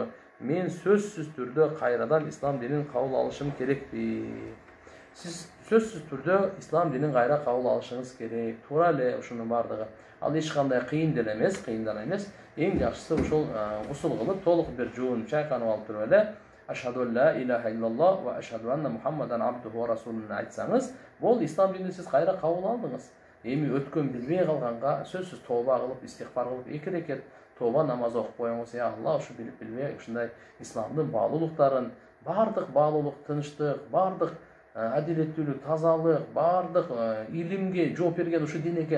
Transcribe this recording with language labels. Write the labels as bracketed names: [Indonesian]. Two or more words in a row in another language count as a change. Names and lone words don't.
[Kyrgyz] Мен сөзсүз түрдө кайрадан ислам динин кабыл алышым керекпи? Сиз сөзсүз түрдө ислам динин кайра кабыл алышыңыз керек. Туура эле ушунун бардыгы. Ал эч кандай кыйын деле эмес, кыйындан эмес. Эң жакшысы ушул гусул кылып, толук бир жуун чайканып алып туруп эле [Arabic] أشهد أن لا إله إلا الله وأشهد أن محمدا عبده ورسوله [Kyrgyz] айтсаңыз, бул ислам динин сиз кайра кабыл алдыңыз. Эми өткөн билбей калганга сөзсүз тооба кылып, истигфар кылып, 2 рекет тооба намаз окуп коюңуз. Я Алла, ушу билип билбей ушундай исламдын баалуулуктарын, бардык баалуулук, тынчтык, бардык адилеттүүлүк, тазалык, бардык илимге жооп берген ушу дин экен.